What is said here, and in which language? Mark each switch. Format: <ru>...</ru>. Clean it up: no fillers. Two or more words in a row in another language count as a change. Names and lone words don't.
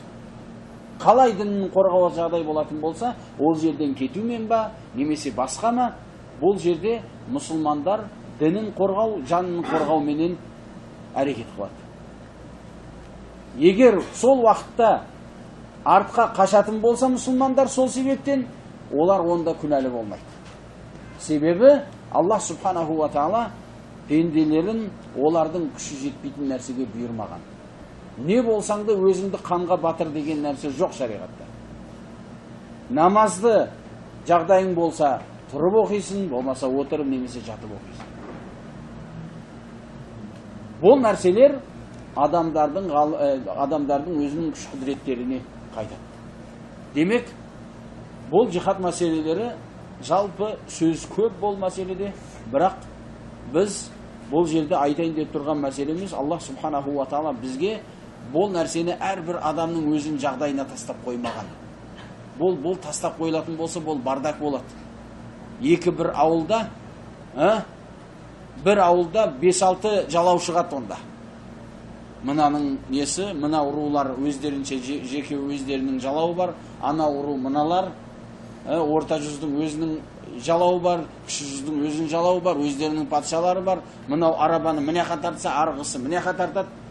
<kk>Қалай дінін қорғауға жағдай болатын болса, ол жерден кетумен ба, немесе басқа ма, бұл жерде мұсылмандар дінін қорғау, жанын қорғауменен әрекет қылады. Егер сол уақытта артқа қашатын болса мұсылмандар сол себептен, олар онда күнәлі болмайды. Себебі</kk> <ar>الله سبحانه وتعالى</ar> <kk>пенделерін олардың күші жетпейтін нәрсеге бұйырмаған. Не болсаң да өзіңді қанға батыр деген нәрсе жоқ шариғатта. Намазды жағдайың болса тұрып оқисың, болмаса отырып немесе жатып оқисың. Бұл нәрселер адамдардың өзінің күш құдіреттеріне қайтады. Демек, бұл жихад мәселелері жалпы сөз көп бол мәселеде, бірақ біз бұл жерде айтайын деп тұрған мәселеміз,</kk> <ar>الله سبحانه وتعالى</ar> <kk>бізге бұл нәрсені әрбір адамның өзінің жағдайына тастап қоймаған. Бұл тастап қойылатын болса, бұл бардак болады. Бір ауылда 5-6 жалау шығады онда. Мынаның несі, мына ұрулар өздерінше жеке өздерінің жалауы бар, ана ұру мыналар, орта жүздің өзінің жалауы бар, кіші жүздің өзінің жалауы бар, өздерінің патшалары бар, мынау арабаны міне қатартса, арғысы міне қатартады.</kk>